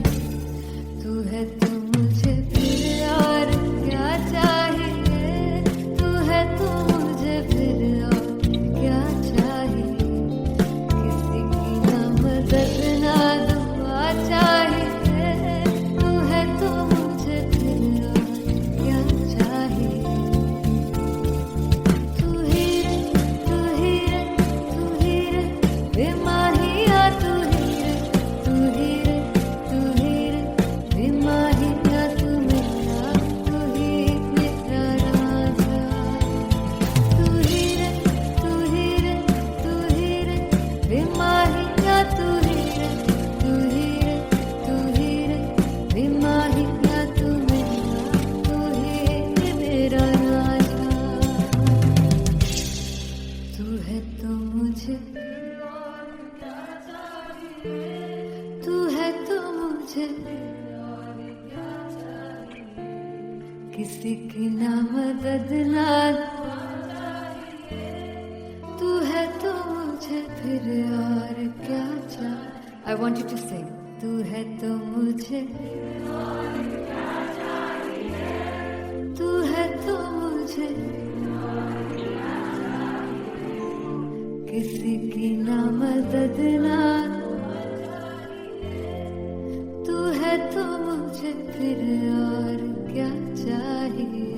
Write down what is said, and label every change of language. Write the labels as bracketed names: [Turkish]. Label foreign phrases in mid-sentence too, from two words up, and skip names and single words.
[Hindi] तू है तो मुझे फिर और क्या चाहिए, तू है तो मुझे फिर और क्या चाहिए। किसी की ना मदद ना दुआ चाहिए, तू है तो मुझे फिर और क्या चाहिए। तू ही रे तू ही रे तू ही रे बेमाहिया, तू ही रे तू ही रे तू ही रे बेमाहिया। तू मेरा तू ही मेरा राजा। तू ही रे तू ही रे तू ही रे बेमाहिया, तू ही रे तू ही रे तू ही रे बेमाहिया। तू मेरा तू ही मेरा राजा। तू है तो मुझे तू है तो मुझे किसी की ना मदद ना तू फिर और क्या चाह. [English] I want you to sing. [Hindi] तू है तो मुझे, तू है तो मुझे, किसी की ना मदद ना, तू है तो मुझे फिर और क्या चाहिए.